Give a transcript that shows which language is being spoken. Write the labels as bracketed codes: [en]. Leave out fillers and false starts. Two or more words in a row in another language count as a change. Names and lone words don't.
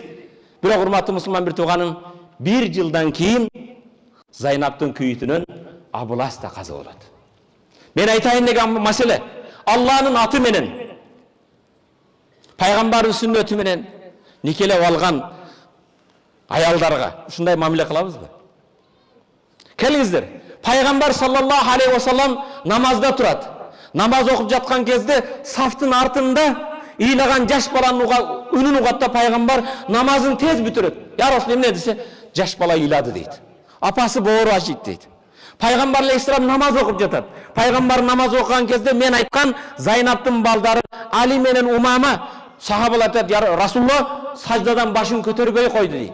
[ky] Бирок урматтуу мусулман бир тууганын 1 жылдан кийин Зайнаптын күйүтүнөн Абулас да каза болот. Мен айтайын деген маселе, Алланын аты менен, пайгамбардын сүннөтү менен никелеп алган аялдарга ушундай мамиле кылабызбы? Келиңиздер, пайгамбар [ar] صلى الله عليه وسلم [ky] намазда турат. Намаз окуп жаткан кезде сафтын артында ыйлаган жаш баланын үнүн угатта пайгамбар намазын тез бүтүрөт. [ar] "يا رسول, [ky] эмне?" десе, "Жаш бала ыйлады" дейт. Апасы боору ачыйт дейт. Пайгамбар алейхиссалам намаз окуп жатат. Пайгамбар намаз окуган кезде мен айткан Зайнаптын балдары Али менен Умама сахабалар айтат, [ar] "يا رسول الله, [ky] саждадан башын көтөрбөй койду" дейт.